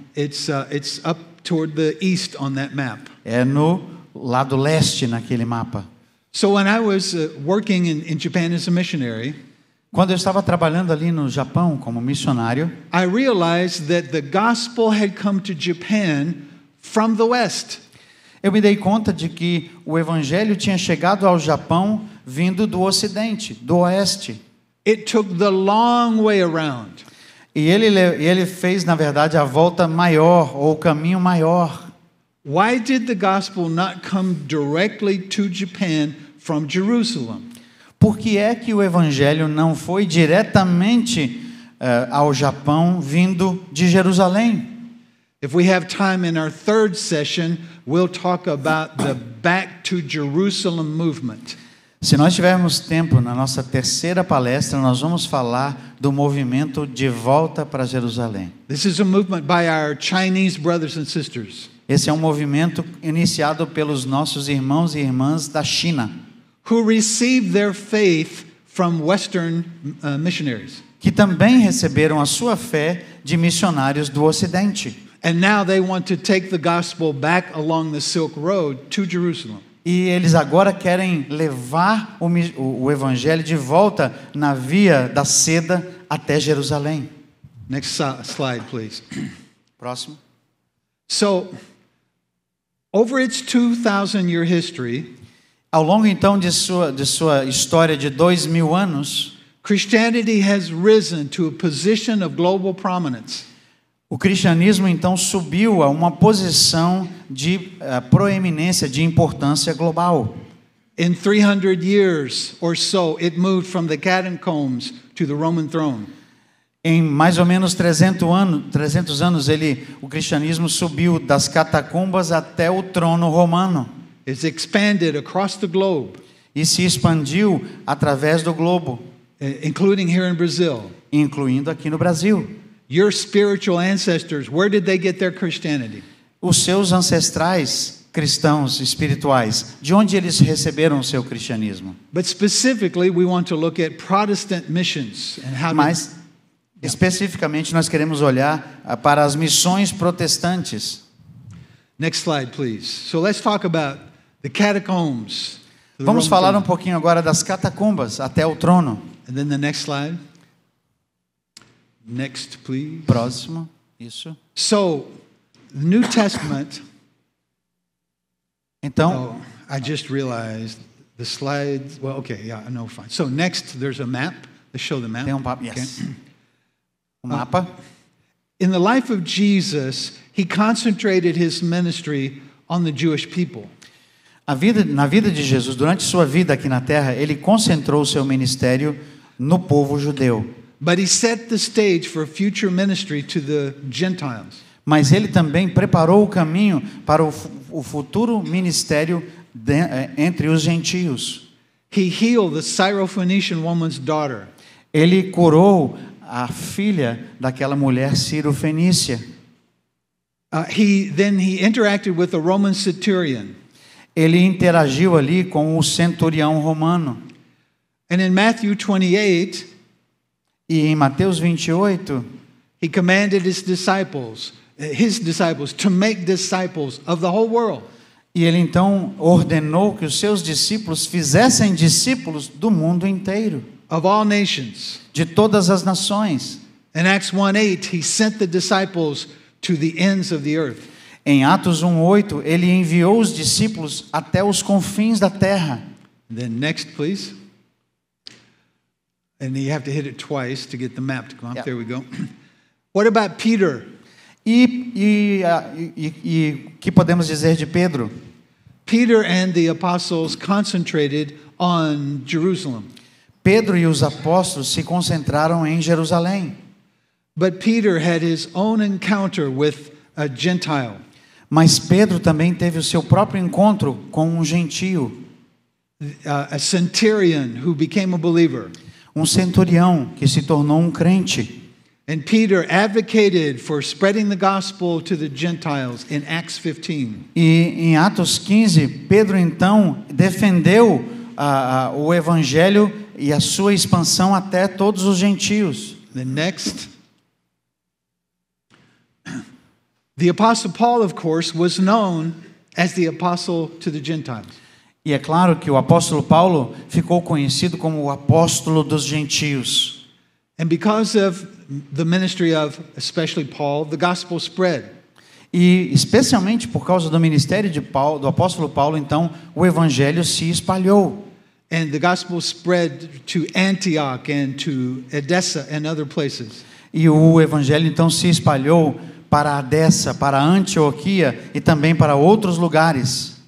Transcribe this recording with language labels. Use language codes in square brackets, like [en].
[en] It's up toward the east on that map. [pt] É no lado leste naquele mapa. [en] So when I was working in Japan as a missionary, [pt] Quando eu estava trabalhando ali no Japão como missionário, [en] I realized that the gospel had come to Japan from the West. [pt] eu me dei conta de que o evangelho tinha chegado ao Japão vindo do Ocidente, do Oeste. [en] It took the long way around. [pt] E ele fez, na verdade, a volta maior, ou o caminho maior. [en] Why did the gospel not come directly to Japan from Jerusalem? [pt] Por que é que o evangelho não foi diretamente ao Japão vindo de Jerusalém? [en] If we have time in our third session, we'll talk about the Back to Jerusalem movement. [pt] Se nós tivermos tempo na nossa terceira palestra, nós vamos falar do movimento de volta para Jerusalém. [en] This is a movement by our Chinese brothers and sisters [pt] Esse é um movimento iniciado pelos nossos irmãos e irmãs da China, [en] who received their faith from Western missionaries. [pt] que também receberam a sua fé de missionários do Ocidente. [en] And now they want to take the gospel back along the Silk Road to Jerusalem. [pt] E eles agora querem levar o evangelho de volta na via da seda até Jerusalém. [en] Next slide, please. [pt] Próximo. [en] So, over its 2,000-year history, [pt] Ao longo então de sua história de 2000 anos, [en] Christianity has risen to a position of global prominence. [pt] o cristianismo então subiu a uma posição de proeminência, de importância global. [en] In 300 years or so, it moved from the catacombs to the Roman throne. [pt] Em mais ou menos 300 anos, o cristianismo subiu das catacumbas até o trono romano. [en] It's expanded across the globe, [pt] E se expandiu através do globo, [en] including here in Brazil. [pt] incluindo aqui no Brasil. [en] Your spiritual ancestors, where did they get their Christianity? [pt] Os seus ancestrais cristãos espirituais, de onde eles receberam o seu cristianismo? [en] But specifically, we want to look at Protestant missions and how [pt] Mas, especificamente, nós queremos olhar para as missões protestantes. [en] Next slide, please. So let's talk about the catacombs. to the [pt] Vamos [en] Roman [pt] falar [en] throne. [pt] pouquinho agora das catacumbas até o trono. [en] And then the next slide. Next, please. [pt] Próximo, isso. [en] So, the New Testament. [pt] Então, [en] Oh, I just realized the slides. Well, okay, yeah, no, fine. So next, there's a map. Let's show the map. [pt] tem um papo. Yes. O mapa. [en] In the life of Jesus, he concentrated his ministry on the Jewish people. [pt] Na vida de Jesus, durante sua vida aqui na Terra, ele concentrou o seu ministério no povo judeu. [en] But he set the stage for future ministry to the Gentiles. [pt] Mas ele também preparou o caminho para o futuro ministério entre os gentios. [en] He healed the Syrophoenician woman's daughter. [pt] Ele curou a filha daquela mulher Ciro-fenícia. [en] He interacted with the Roman centurion. [pt] Ele interagiu ali com o centurião romano. [en] And in Matthew 28, [pt] E em Mateus 28, [en] he commanded his disciples to make disciples of the whole world. [pt] e ele então ordenou que os seus discípulos fizessem discípulos do mundo inteiro, [en] Of all nations. [pt] de todas as nações. [en] In Acts 1:8, he sent the disciples to the ends of the earth. [pt] Em Atos 1:8, ele enviou os discípulos até os confins da terra. [en] And then next, please. And you have to hit it twice to get the map to come up. Yeah. There we go. What about Peter? [pt] E que podemos dizer de Pedro? [en] Peter and the apostles concentrated on Jerusalem. [pt] Pedro e os apóstolos se concentraram em Jerusalém. [en] But Peter had his own encounter with a Gentile. [pt] Mas Pedro também teve o seu próprio encontro com um gentio, [en] a centurion who became a believer. [pt] um centurião que se tornou um crente. [en] And Peter advocated for spreading the gospel to the Gentiles in Acts 15. [pt] E em Atos 15, Pedro então defendeu o evangelho e a sua expansão até todos os gentios. [en] The next. The Apostle Paul, of course, was known as the apostle to the Gentiles. [pt] E é claro que o apóstolo Paulo ficou conhecido como o apóstolo dos gentios. [en] And because of the ministry of especially Paul, the gospel spread. [pt] E especialmente por causa do ministério de Paulo, do apóstolo Paulo, então o evangelho se espalhou. [en] And the gospel spread to Antioch and to Edessa and other places. [pt] E o evangelho então se espalhou para Edessa, para Antioquia e também para outros lugares.